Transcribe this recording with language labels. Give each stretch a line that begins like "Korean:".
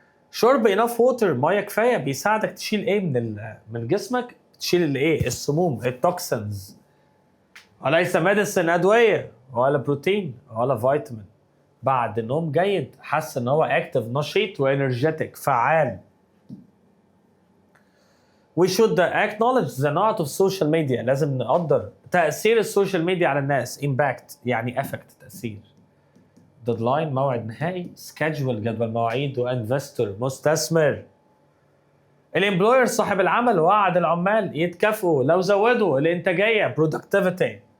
Arabic: شرب
English: enough water،
Arabic: ميه كفايه، بيساعدك تشيل ايه من جسمك؟ تشيل الايه؟ السموم، التوكسنز. وليس ميديسن، ادويه، ولا بروتين، ولا فيتامين. بعد نوم جيد، حس ان هو اكتف، نشيط، وانرجيتك، فعال.
English: We should acknowledge the not of social media.
Arabic: لازم نقدر تأثير السوشيال ميديا على الناس. impact يعني effect تأثير. deadline موعد نهائي. schedule جدول مواعيد. وinvestor مستثمر. الامبلوير صاحب العمل وعد العمال يتكافئوا لو زودوا الانتاجيه productivity.